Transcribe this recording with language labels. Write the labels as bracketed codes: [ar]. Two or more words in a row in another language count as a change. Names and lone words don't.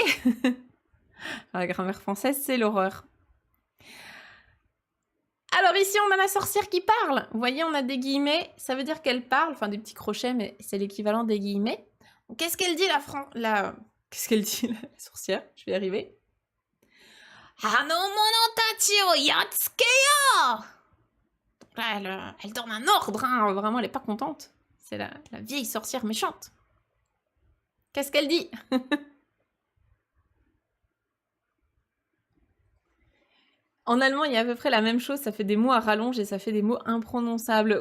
[fr] La grammaire française, c'est l'horreur. Alors ici, on a la sorcière qui parle. Vous voyez, on a des guillemets. Ça veut dire qu'elle parle. Enfin, des petits crochets, mais c'est l'équivalent des guillemets. Qu'est-ce qu'elle dit, Qu'est-ce qu'elle dit, la sorcière? Je vais y arriver. [ja] あの者たちをやっつけよ! [fr] Donc là, elle donne un ordre. Hein. Vraiment, elle est pas contente. C'est la vieille sorcière méchante. Qu'est-ce qu'elle dit? En allemand, il y a à peu près la même chose, ça fait des mots à rallonge et ça fait des mots imprononçables.